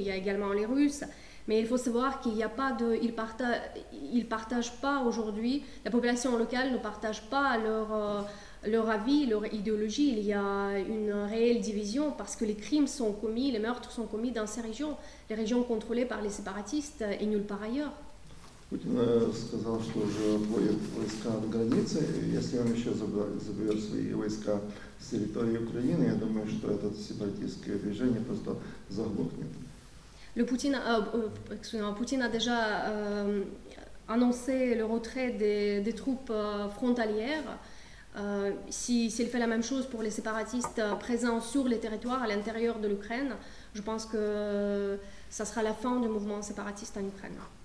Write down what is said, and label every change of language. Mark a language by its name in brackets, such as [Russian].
[French] Il y a également les Russes. Mais il faut savoir qu'il n'y a pas ils partagent pas aujourd'hui. La population locale ne partage pas leur avis, leur idéologie. Il y a une réelle division parce que les crimes sont commis, les meurtres sont commis dans ces régions, les régions contrôlées par les séparatistes et nulle part ailleurs. [Russian] Путин сказал, что уже вводит войска до границы. Если он еще заберет свои войска с территории Украины, я думаю, что это сепаратистское движение просто заглохнет. [French] Poutine a déjà annoncé le retrait des troupes frontalières. S'il fait la même chose pour les séparatistes présents sur les territoires à l'intérieur de l'Ukraine, je pense que ça sera la fin du mouvement séparatiste en Ukraine.